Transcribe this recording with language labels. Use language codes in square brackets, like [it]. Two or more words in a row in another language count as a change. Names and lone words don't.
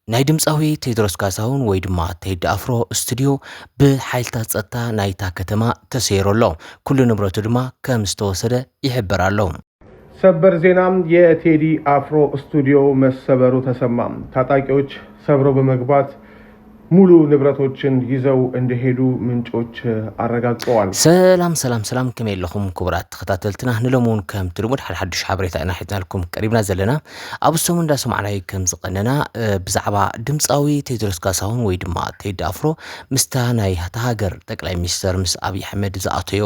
[ti] ናይ ድምፃዊ ቴድሮስ ካሳሁን ወይ ድማ ቴዲ አፍሮ ስቱዲዮ ብሓይልታት ጸጥታ ናይታ ከተማ ተሰይሩ ኣሎ። ኩሉ ንብረቱ ድማ ከም ዝተወሰደ ይሕበር ኣሎ። [am] ሰበር ዜናም የቴዲ አፍሮ ስቱዲዮ መሰበሩ ተሰማ። ታጣቂዎች ሰብረው በመግባት ሙሉ ንብረቶችን ይዘው እንደሄዱ ምንጮች አረጋግጠዋል። [ti] ሰላም ከመይለኹም ክቡራት ተኸታተልትና ንሎሙን ከም ትልሙድ ሓድሽ ሓበሬታ ኢና ሒዝናልኩም ቀሪብና ዘለና ኣብሶም እንዳሰማዕናይ ከም ዝቀነና ብዛዕባ ድምፃዊ ቴድሮስ ካሳሁን ወይ ድማ ቴዲ አፍሮ ምስታ ናይ ሃገር ጠቅላይ ሚኒስተር ምስ አብይ አሕመድ ዝኣተዮ